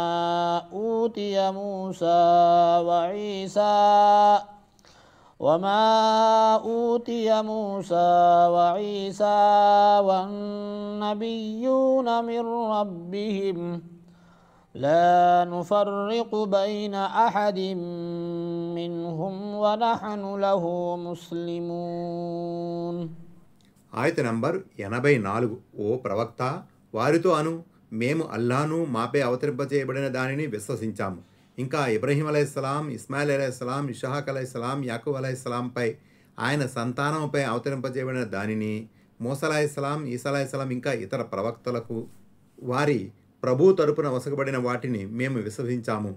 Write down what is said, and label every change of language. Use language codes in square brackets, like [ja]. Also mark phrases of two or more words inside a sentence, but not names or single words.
[ar] أوتي موسى وعيسى والنبيون من ربهم لا نفرق بين أحد منهم ونحن له مسلمون. [te] ఆయత నంబర్ 84. ఓ ప్రవక్త, వారితో అను, మేము అల్లాను మాపై అవతరింపజేయబడిన దానిని విశ్వసించాము. ఇంకా ఇబ్రహీం అలైహిస్సలాం, ఇస్మాయిల్ అలైహిస్సలాం, ఇషాక్ అలైహిస్సలాం, యాకూబ్ అలైహిస్సలాంపై ఆయన సంతానంపై అవతరింపజేయబడిన దానిని, మూసా అలైహిస్సలాం, ఈసా అలైహిస్సలాం ఇంకా ఇతర ప్రవక్తలకు వారి ప్రభు తరపున వసగబడిన వాటిని మేము విశ్వసించాము.